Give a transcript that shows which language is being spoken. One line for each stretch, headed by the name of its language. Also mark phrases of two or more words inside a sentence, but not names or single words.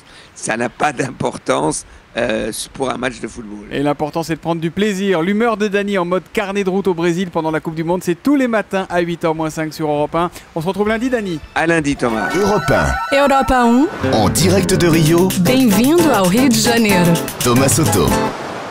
French: Ça n'a pas d'importance pour un match de football. Et l'important, c'est de prendre du plaisir. L'humeur de Dani en mode carnet de route au Brésil pendant la Coupe du Monde, c'est tous les matins à 8h-5 sur Europe 1. On se retrouve lundi, Dani. À lundi, Thomas. Europe 1, Europa 1, en direct de Rio,
Portuguese: bem-vindo ao Rio de Janeiro.
French: Thomas Soto.